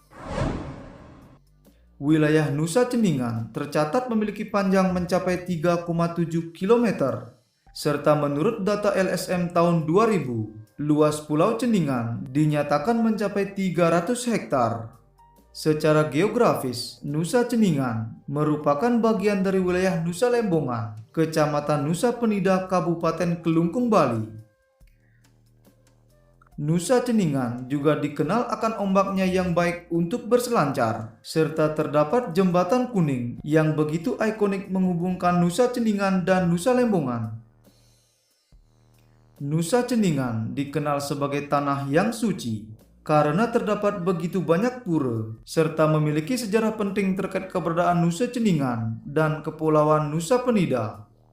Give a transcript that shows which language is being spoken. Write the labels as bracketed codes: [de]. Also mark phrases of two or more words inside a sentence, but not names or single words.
[id] Wilayah Nusa Ceningan tercatat memiliki panjang mencapai 3,7 km, serta menurut data LSM tahun 2000, luas Pulau Ceningan dinyatakan mencapai 300 hektar. Secara geografis, Nusa Ceningan merupakan bagian dari wilayah Nusa Lembongan, Kecamatan Nusa Penida, Kabupaten Kelungkung, Bali. Nusa Ceningan juga dikenal akan ombaknya yang baik untuk berselancar, serta terdapat jembatan kuning yang begitu ikonik menghubungkan Nusa Ceningan dan Nusa Lembongan. Nusa Ceningan dikenal sebagai tanah yang suci karena terdapat begitu banyak pura, serta memiliki sejarah penting terkait keberadaan Nusa Ceningan dan Kepulauan Nusa Penida.